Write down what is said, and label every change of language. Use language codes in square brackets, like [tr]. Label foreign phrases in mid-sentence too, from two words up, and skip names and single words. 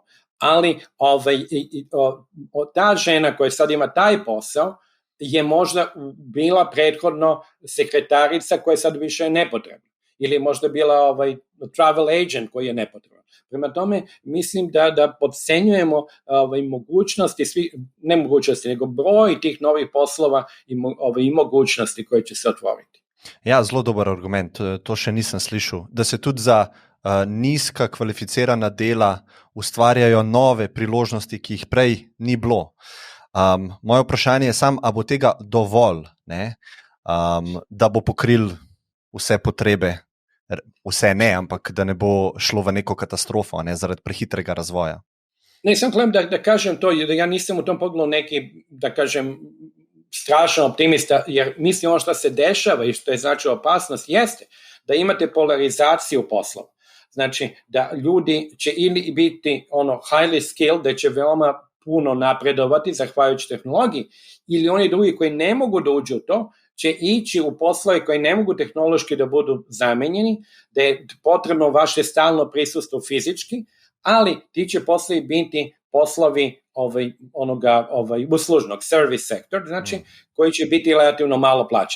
[sr] Ali ta žena koja sad ima taj posao je možda bila prethodno sekretarica koja sad više je nepotrebna. Ili možda bila [en] travel agent [sr] koji je nepotreban. Prema tome, mislim da podcenjujemo mogućnosti, ne mogućnosti, nego broj tih novih poslova i mogućnosti koje će se otvoriti. [sl] Ja, zelo dober argument, to še nisem slišal. Da se tudi za nizka kvalificirana dela ustvarjajo nove priložnosti, ki jih prej ni bilo. Moje vprašanje je samo, a bo tega dovolj, ne? Da bo pokril vse potrebe, vse ne, ampak da ne bo šlo v neko katastrofo, ne, zaradi prehitrega razvoja. [sr] Ne, sam gledam da kažem to, da ja nisam u tom pogledu neki, da kažem, strašan optimista, jer mislim ono što se dešava i što je znači opasnost jeste da imate polarizaciju poslova. Znači da ljudi će ili biti [en] highly skilled, [sr] da će veoma puno napredovati zahvaljujući tehnologiji, ili oni drugi koji ne mogu da uđu u to, će ići u poslove koji ne mogu tehnološki da budu zamenjeni, da je potrebno vaše stalno prisustvo fizički, ali ti će poslovi biti poslovi uslužnog service sektor, znači koji će biti relativno malo plaćeni.